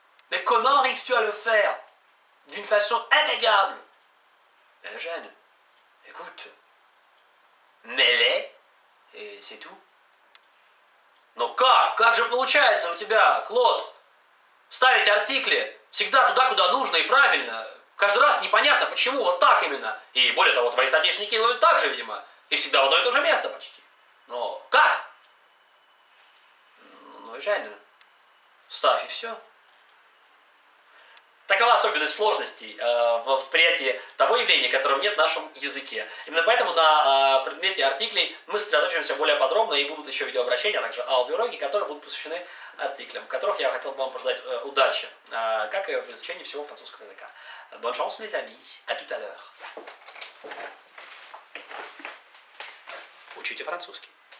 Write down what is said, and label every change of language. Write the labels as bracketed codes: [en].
[fr] Mais comment arrives-tu à le faire d'une façon impeccable? Eugène, écoute, mets-les, et c'est tout. [ru] Но как же получается у тебя, Клод, ставить артикли всегда туда, куда нужно и правильно? Каждый раз непонятно, почему вот так именно. И более того, твои соотечественники делают так же, видимо, и всегда в одно и то же место почти. Но как? Ну, Eugène, ставь и все. Такова особенность сложностей в восприятии того явления, которого нет в нашем языке. Именно поэтому на предмете артиклей мы сосредоточимся более подробно, и будут еще видеообращения, а также аудиоуроки, которые будут посвящены артиклям, в которых я хотел бы вам пожелать удачи, как и в изучении всего французского языка. [fr] Bonne chance, mes amis. À tout à l'heure. [ru] Учите французский.